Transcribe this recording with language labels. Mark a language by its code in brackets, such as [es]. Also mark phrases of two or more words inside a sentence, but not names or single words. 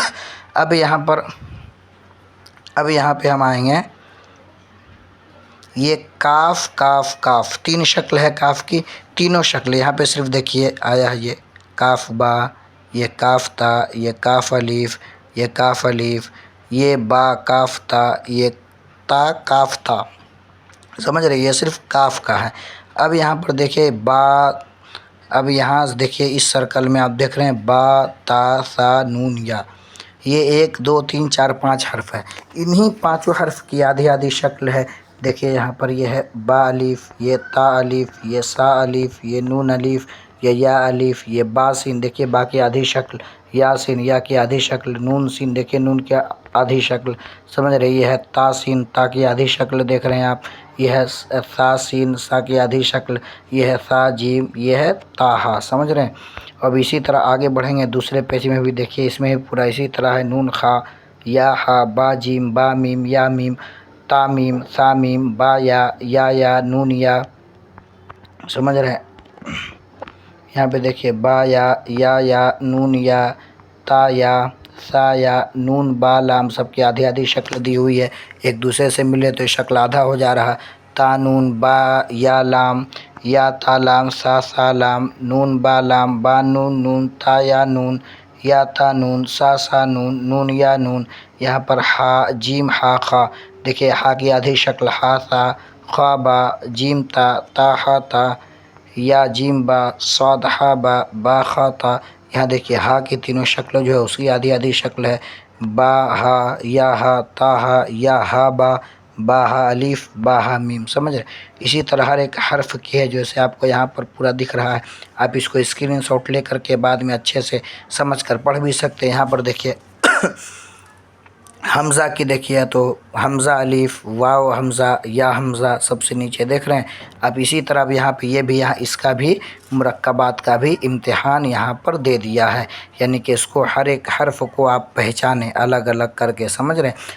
[ur] اب یہاں پہ ہم آئیں گے، یہ کاف کاف کاف 3 شکل ہے کاف کی، تینوں شکل یہاں پہ صرف دیکھیے آیا ہے، یہ کاف با، یہ کاف تا، یہ کاف الف، یہ کاف الف، یہ با کاف تا، یہ تا کاف تا، سمجھ رہے؟ یہ صرف کاف کا ہے۔ اب یہاں پر دیکھیے با، اب یہاں دیکھیے اس سرکل میں آپ دیکھ رہے ہیں با تا سا نون یا، یہ 1 2 3 4 5 حرف ہے، انہی 5 حرف کی آدھی آدھی شکل ہے۔ دیکھیے یہاں پر یہ ہے با الف، یہ تا الف، یہ سا الف، یہ نون الف، یہ یا الف، یہ با سین، دیکھیے با کی آدھی شکل، یا سین یا کی آدھی شکل، نون سین دیکھیے نون کی آدھی شکل، سمجھ رہے؟ یہ ہے تا سین، تا کی آدھی شکل دیکھ رہے ہیں آپ، یہ ہے سا سین، سا کی آدھی شکل، یہ ہے سا جیم، یہ ہے تا ہا، سمجھ رہے ہیں؟ اب اسی طرح آگے بڑھیں گے دوسرے پیج میں بھی دیکھیے، اس میں بھی پورا اسی طرح ہے، نون خا، یا ہا، با جیم، با میم، یا میم، تا میم، سا میم، با یا نون یا، سمجھ رہے ہیں؟ یہاں پہ دیکھیے با یا نون یا، تا یا، سا یا، نون با لام، سب کی آدھی آدھی شکل دی ہوئی ہے، ایک دوسرے سے ملے تو شکل آدھا ہو جا رہا، تا نون با یا لام، یا تا لام، سا لام، نون با لام، با نون نون، تا یا نون، یا تا نون، سا نون، نون یا نون، یہاں پر ہا جیم ہا خا، دیکھیے ہا کی آدھی شکل ہا سا، خا با، جیم تا ہا تا، یا جیم با، صاد ہا با، با خا تا، یہاں دیکھیے ہا کی تینوں شکلیں جو ہے اس کی آدھی آدھی شکل ہے، با ہا، یا ہا، تا ہا، یا ہا با، با ہا الف، با ہا میم، سمجھ رہے؟ اسی طرح ہر ایک حرف کی ہے جیسے آپ کو یہاں پر پورا دکھ رہا ہے، آپ اس کو اسکرین شاٹ لے کر کے بعد میں اچھے سے سمجھ کر پڑھ بھی سکتے ہیں۔ یہاں پر دیکھیے حمزہ کی دیکھیے تو حمزہ الف، واو حمزہ، یا حمزہ، سب سے نیچے دیکھ رہے ہیں آپ، اسی طرح اب یہاں پہ یہ بھی یہاں اس کا بھی مرکبات کا بھی امتحان یہاں پر دے دیا ہے، یعنی کہ اس کو ہر ایک حرف کو آپ پہچانیں الگ الگ کر کے، سمجھ رہے ہیں؟